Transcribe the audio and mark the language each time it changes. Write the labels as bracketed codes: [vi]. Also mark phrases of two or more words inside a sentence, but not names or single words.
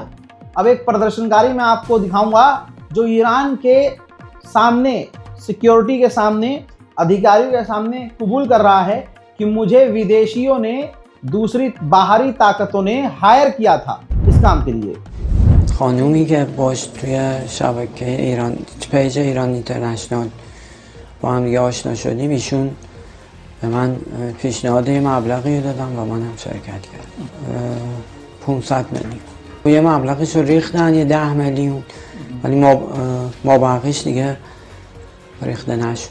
[hi] अब एक प्रदर्शनकारी मैं आपको दिखाऊंगा जो ईरान के सामने, सिक्योरिटी के सामने, अधिकारियों के सामने कबूल कर रहा है कि मुझे विदेशियों ने, दूसरी बाहरी ताकतों ने हायर किया था इस काम के लिए। [fa] خانومی که باش توی شبکه ایران، پیج ایران اینترنشنال با هم دیگه آشنا شدیم، ایشون به من پیشنهاد یه مبلغی دادن و منم شرکت کردم، 500 میلیون. یه مبلغش رو ریختن، یه 10 میلیون، ولی ما بقیش دیگه ریخته نشد.